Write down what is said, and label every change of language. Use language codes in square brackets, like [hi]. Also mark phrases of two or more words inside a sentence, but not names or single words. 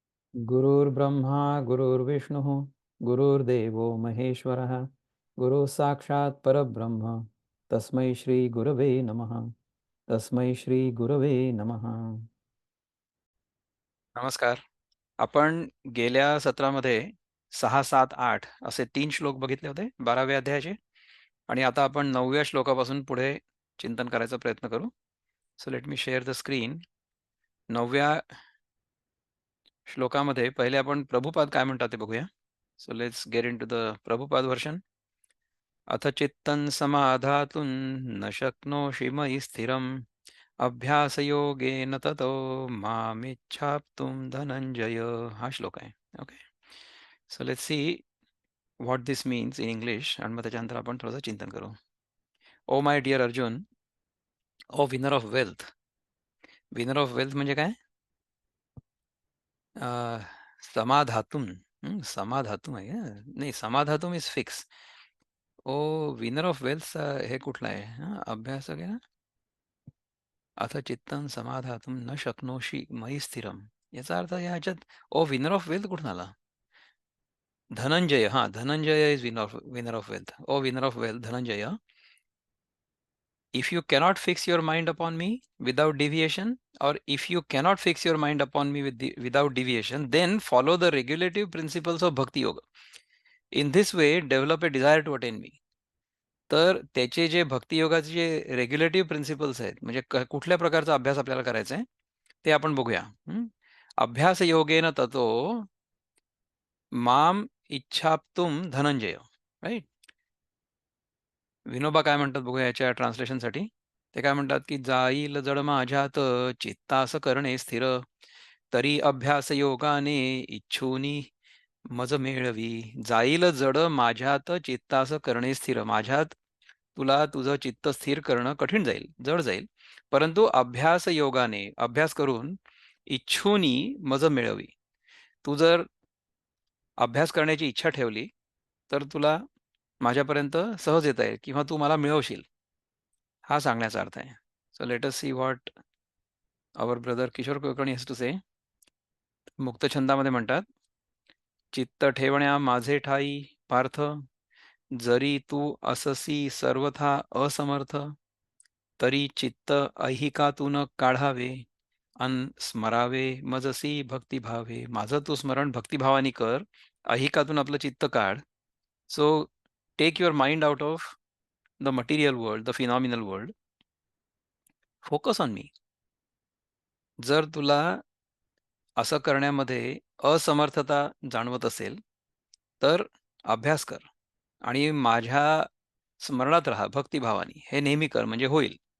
[sa] गुरुर्ब्रह्मा गुरुर्विष्णुः गुरुर्देवो महेश्वरः गुरुः साक्षात् परब्रह्म तस्मै श्री गुरवे नमः. तस्मै श्री गुरवे नमः. [mr] नमस्कार. आपण गेल्या सत्रामध्ये 6, 7, 8 असे 3 श्लोक बघितले होते 12व्या अध्यायाचे आणि आता आपण 9व्या श्लोकापासून पुढे चिंतन करायचा प्रयत्न करू. [en] so let me share the screen. [mr] 9व्या श्लोकामध्ये पहिले आपण प्रभुपाद काय म्हणतात ते बघूया. [en] so let's get into the प्रभुपाद version. [sa] अथ चित्तं समाधातुं न शक्नोषि मयि स्थिरम् अभ्यासयोगेन ततो मामिच्छाप्तुं धनंजय. [mr] हा श्लोक आहे. ओके. [en] so let's see what this means in English आणि मग त्याच्यानंतर आपण थोडंसं चिंतन करू. O my dear अर्जुन, O winner of wealth. winner of wealth [mr] म्हणजे काय? समाधातुम. समाधातुम आहे. नाही, समाधातुम [en] is fix. O winner of wealth [mr] हे कुठलं आहे? अभ्यासक आहे ना. [sa] अथ चित्तं समाधातुं न शक्नोषि मयि स्थिरम. [mr] याचा अर्थ या ह्याच्यात [en] O winner of wealth [mr] कुठून आला? धनंजय. [en] हा, धनंजय is winner of wealth. O winner of wealth धनंजय, if you cannot fix your mind upon me without deviation, or if you cannot fix your mind upon me without deviation, then follow the regulative principles of Bhakti Yoga. In this way, develop a desire to attain me. [mr] तर त्याचे जे भक्ती योगाचे जे [en] regulative principles [mr] आहेत, म्हणजे कुठल्या प्रकारचा अभ्यास आपल्याला करायचा आहे ते आपण बघूया. [sa] अभ्यास योगेन ततो माम इच्छाप्तुम धनंजय. राईट. [mr] विनोबा काय म्हणतात बघूया याच्या ट्रान्सलेशनसाठी. ते काय म्हणतात की जाईल जड माझ्यात चित्तास करणे स्थिर तरी अभ्यास योगाने इच्छुनी मज मेळवी. जाईल जड माझ्यात चित्तास करणे स्थिर. माझ्यात तुला तुझं चित्त स्थिर करणं कठीण जाईल, जड जाईल, परंतु अभ्यास योगाने अभ्यास करून इच्छुनी मज मिळवी. तू जर अभ्यास करण्याची इच्छा ठेवली तर तुला माझ्यापर्यंत सहज येता येईल किंवा तू मला मिळवशील, हा सांगण्याचा अर्थ आहे. [en] so let us see what our brother किशोर कुलकर्णी has to say. [mr] मुक्त छंदामध्ये म्हणतात, चित्त ठेवण्या माझे ठाई पार्थ, जरी तू अससी सर्वथा असमर्थ, तरी चित्त ऐहिकातून काढावे अन स्मरावे मजसी भक्तिभावे. माझं तू स्मरण भक्तिभावानी कर, ऐहिकातून आपलं चित्त काढ. [en] so take your mind out of the material world, the phenomenal world. focus on me. [mr] जर तुला असं करण्यामध्ये असमर्थता जाणवत असेल, तर अभ्यास कर आणि माझ्या स्मरणात राहा भक्तिभावानी. हे नेहमी कर म्हणजे होईल.